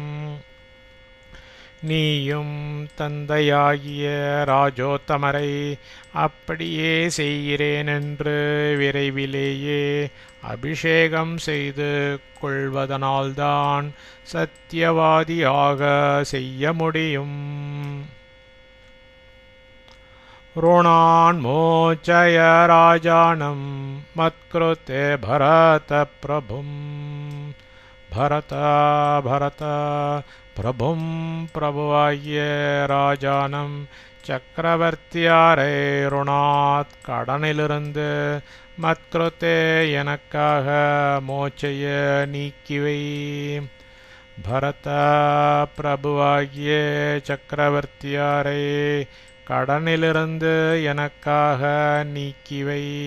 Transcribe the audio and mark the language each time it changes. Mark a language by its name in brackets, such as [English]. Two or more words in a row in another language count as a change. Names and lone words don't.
[Tamil] நீயும் தந்தையாகிய ராஜோத்தமரை அப்படியே செய்கிறேன் என்று விரைவிலேயே அபிஷேகம் செய்து கொள்வதனால்தான் சத்தியவாதியாக செய்ய முடியும். [Sanskrit] ऋणान् मोचय राजानं मत्कृते भरत प्रभुं. भरत प्रभुं [Tamil] प्रभुवाகிய ராஜானம் சக்கரவர்த்தியாரை ருணாத் கடனிலிருந்து மத்கிருத்தே எனக்காக மோச்சைய நீக்கிவை. பரத பிரபுவாகிய சக்கரவர்த்தியாரை கடனிலிருந்து எனக்காக நீக்கிவை.